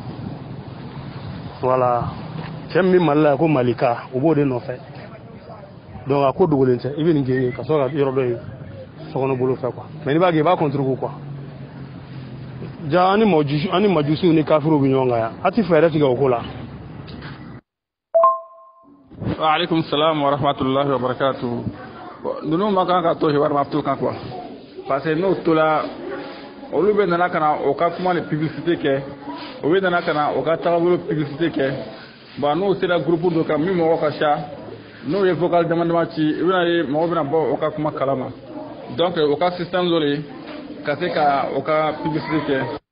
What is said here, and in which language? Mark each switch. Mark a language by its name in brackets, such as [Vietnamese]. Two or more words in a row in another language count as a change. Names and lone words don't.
[Bambara] voilà cɛ min bɛ Mali la ko Malika u b'o de nɔfɛ donc a ko dogolen tɛ i bɛ nin gɛn ka sɔrɔ ka yɔrɔ dɔ ye sokɔnɔ bolo fɛ quoi mais n'i b'a kɛ i b'a [French] contre quoi [Bambara] ja ani majusiw ni kafiruw bɛ ɲɔgɔn kan yan a ti fɛɛrɛ tigɛ o ko la. [Arabic] وعليكم السلام ورحمة الله وبركاته [Bambara] ninnu ma kan ka to hiwari ma to kan [French] quoi parce que [Bambara] n'o tola olu bɛ nana ka na o ka kuma ni publicité kɛ o bɛ nana ka na o ka tagabolo publicité kɛ bon n'o sera groupe dɔ kan min mɔgɔ ka ca n'o ye vocal dama dama ci i bɛna ye mɔgɔ bɛna bɔ o ka kuma kalama donc o ka système dɔ de ka se ka o ka publicité kɛ.